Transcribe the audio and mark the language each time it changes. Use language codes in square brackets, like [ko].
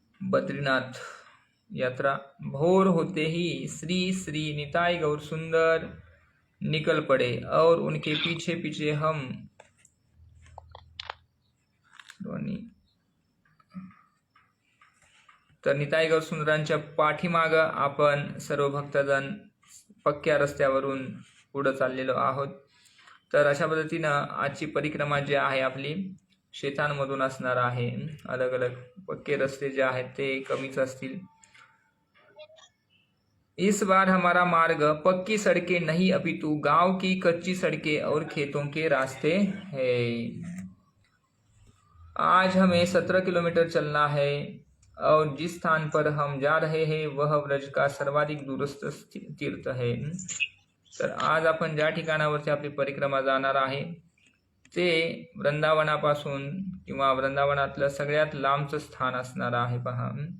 [hi] बद्रीनाथ यात्रा। भोर होते ही श्री श्री निताई गौर सुंदर निकल पड़े और उनके पीछे पीछे हम [mr] तर निताई गौर सुंदरांच्या पाठीमाग आपण सर्व भक्तजन पक्क्या रस्त्यावरून पुढे चाललेलो आहोत। तर अशा पद्धतीनं आजची परिक्रमा जी आहे आपली शेतांमधून असणार आहे। अलग अलग पक्के रस्ते जे आहेत ते कमीच असतील। [hi] इस बार हमारा मार्ग पक्की सड़कें नहीं अपितु गांव की कच्ची सड़कें और खेतों के रास्ते हैं। आज हमें 17 किलोमीटर चलना है और जिस स्थान पर हम जा रहे हैं वह व्रज का सर्वाधिक दूरस्थ तीर्थ है। [mr] तर आज आपण ज्या ठिकाणावरती आपली परिक्रमा जाणार आहे ते वृंदावनापासून किंवा वृंदावनातलं सगळ्यात लांबचं स्थान असणार आहे पहा।